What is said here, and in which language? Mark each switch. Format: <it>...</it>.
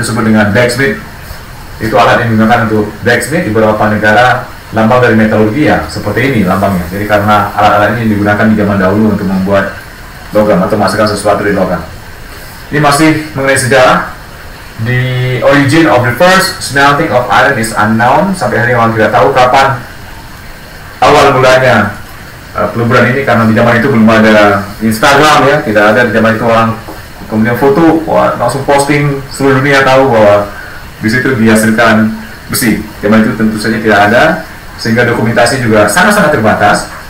<id>Itu disebut dengan blacksmith. Itu alat yang digunakan untuk blacksmith di beberapa negara. Lambang dari metalurgi ya seperti ini lambangnya. Jadi karena alat-alat ini digunakan di zaman dahulu untuk membuat logam atau menghasilkan sesuatu dari logam. Ini masih mengenai sejarah.</id> <en>The origin of the first smelting of iron is unknown.</en> <id>Sampai hari ini orang tidak tahu kapan awal mulanya peleburan ini, karena di zaman itu belum ada Instagram, ya, tidak ada. Di zaman itu orang kemudian foto, langsung posting, seluruh dunia tahu bahwa di situ dihasilkan besi. Zaman itu tentu saja tidak ada, sehingga dokumentasi juga sangat-sangat terbatas.</id>